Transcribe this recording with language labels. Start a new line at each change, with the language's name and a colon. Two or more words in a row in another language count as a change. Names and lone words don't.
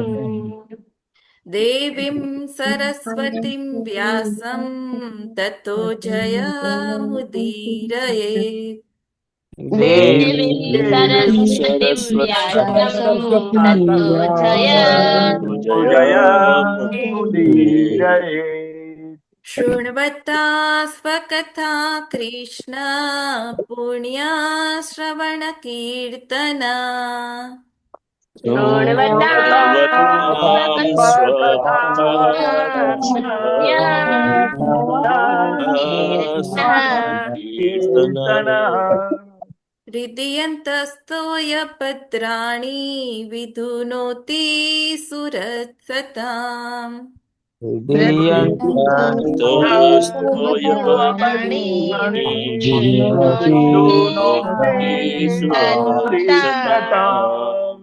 Sanskrit: દેવીં સરસ્વતીં વ્યાસં તતો જયમુદીરયेत्. દેવીં દેવીં સરસ્વતીં વ્યાસં સરસ્વતી તતો જયમુદીરયે. શૃण्वता स्वकथा कृष्ण पुण्यश्रवणकीर्तना શૃણવતામ સ્વકથા પુણ્ય કીર્તનઃ કીર્તન. हृदयन्तस्तोयपत्राणि विधुनोति सुरसताम् हृदयन्तस्तोयपत्राणि विधुनोति सुरसताम्